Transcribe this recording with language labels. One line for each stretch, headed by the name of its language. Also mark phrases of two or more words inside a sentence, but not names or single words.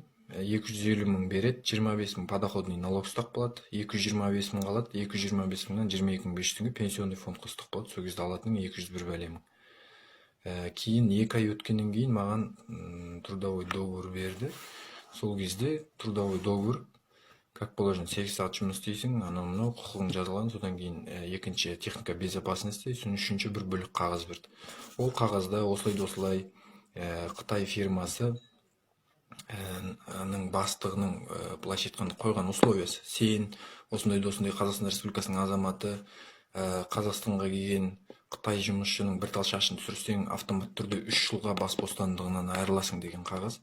Kazakh: 250 мың береді, 25 мың
Russian: подоходный налог
Kazakh: ұстақ болады, 225 мың қалады, 225 мыңнан 22 500 теңге
Russian: пенсионный фондқа
Kazakh: ұстақ болады. Сол кезде алатының 201 бәле мың. Кейін 2 ай өткеннен кейін маған
Russian: трудовой договор
Kazakh: берді. Сол кезде
Russian: трудовой договор, как положено,
Kazakh: 8 сағат жұмыс істейсің, анау құқығың жазылған, содан кейін екінші
Russian: техника безопасности,
Kazakh: сосын үшінші бір бөлік қағаз берді. Ол қағазда осылай Қытай фирмасы бастығының былайша айтқанда қойған условиясы. Сен осындай Қазақстан Республикасының азаматы, Қазақстанға келген Қытай жұмысшының бір тал шашын түсірсең автомат түрде 3 жылға бас бостандығынан айырыласың деген қағаз.